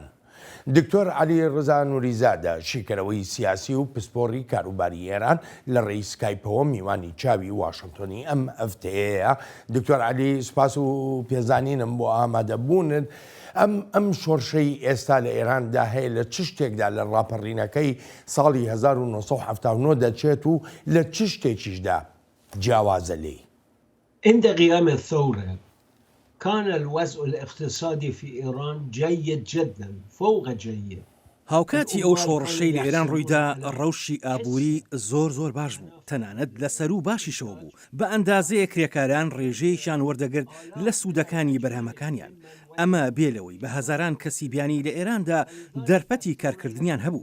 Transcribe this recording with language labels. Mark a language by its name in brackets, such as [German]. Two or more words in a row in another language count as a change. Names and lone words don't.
[Central Kurdish] دکتۆر عەلی ڕزا نوریزادە شیکەرەوەی سیاسی و پسپۆڕی کاروباری ئێران لە ڕێی سکایپەوە میوانی چاوی واشنگتۆنی ئەم ئەفتەیەیە. دکتۆر عەلی سوپاس و پێزانینم بۆ ئامادەبوونن. ئەم شۆڕشەی ئێستا لە ئێراندا هەیە لە چ شتێکدا لە ڕاپەڕینەکەی ساڵی 1970 دەچێت و لە چ شتێکیشدا جیاوازە لێی؟ [Arabic] عند قيام الثورة كان الوضع الاقتصادي في إيران جيد جدا فوق جيد. [Central Kurdish] هاوکاتی ئەو شۆڕشەی لە ئێران ڕوویدا ڕەوشی ئابووری زۆر باش بوو، تەنانەت لە سەر و باشیشەوە بوو، بە ئەندازەیە کرێکاران ڕێژەیەکیان وەردەگرت لە سوودەکانی بەرهەمەکانیان. ئەمە بێلەوەی بە هەزاران کەسی بیانی لە ئێراندا دەرپەتی کارکردنیان هەبوو.